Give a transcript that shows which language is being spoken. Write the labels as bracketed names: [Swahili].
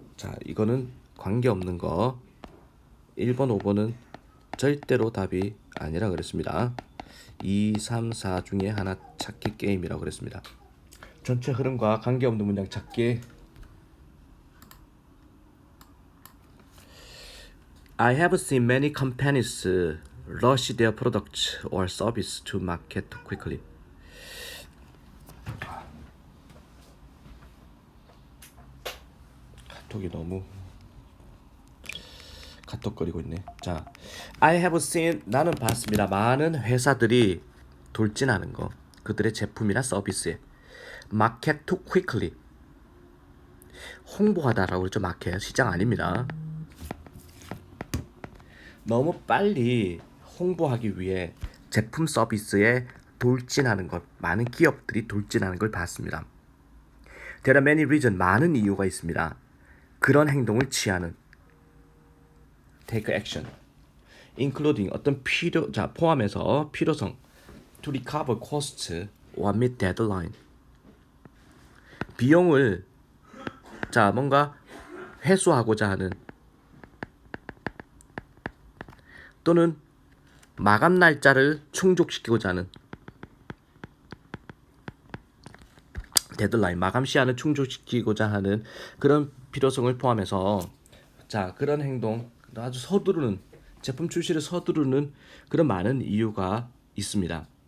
[Korean] 자, 이거는 관계없는 거. 1번, 5번은 절대로 답이 아니라 그랬습니다. 2, 3, 4 중에 하나 찾기 게임이라고 그랬습니다. 전체 흐름과 관계없는 문장 찾기. [English] I have seen many companies rush their products or service to market quickly. [Korean] 카톡이 너무 카톡거리고 있네. 자, [English] I have seen [Korean] 나는 봤습니다. 많은 회사들이 돌진하는 거. 그들의 제품이나 서비스에 [English] market too quickly [Korean] 홍보하다라고 그러죠. 마켓 시장 아닙니다. 너무 빨리 홍보하기 위해 제품 서비스에 돌진하는 것, 많은 기업들이 돌진하는 걸 봤습니다. [English] There are many reasons, [Korean] 많은 이유가 있습니다. 그런 행동을 취하는 [English] take action, including [Korean] 어떤 포함해서 필요성, [English] to recover costs or meet deadline. [Korean] 비용을 뭔가 회수하고자 하는 또는 마감 날짜를 충족시키고자 하는 데드라인, 마감 시한을 충족시키고자 하는 그런 필요성을 포함해서 그런 행동, 아주 서두르는 제품 출시를 서두르는 그런 많은 이유가 있습니다.